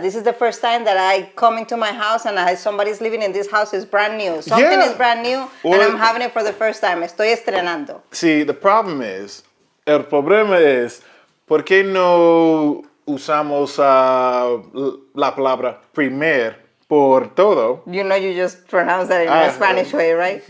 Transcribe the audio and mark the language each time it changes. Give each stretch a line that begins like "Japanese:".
English: This is the first time that I come into my house and somebody's living in this house is brand new. Something Yeah. is brand new Or- and I'm having it for the first time.
Spanish: Estoy estrenando.
English: See, the problem is,
Spanish: el problema es, ¿por qué no usamos la palabra primer por todo?
English: You know you just pronounce that in a Spanish way, right?